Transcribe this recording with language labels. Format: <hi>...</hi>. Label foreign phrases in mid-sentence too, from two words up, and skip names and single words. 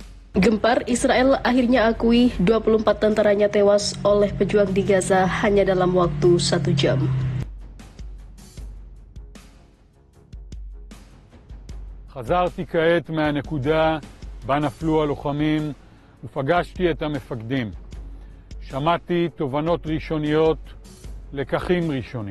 <id>Gempar, Israel akhirnya akui 24 tentaranya tewas oleh pejuang di Gaza hanya dalam waktu 1 jam.</id> <he>חזרתי כעת מהנקודה בה נפלו הלוחמים ופגשתי את המפקדים. שמעתי תובנות ראשוניות, לקחים ראשונים.</he>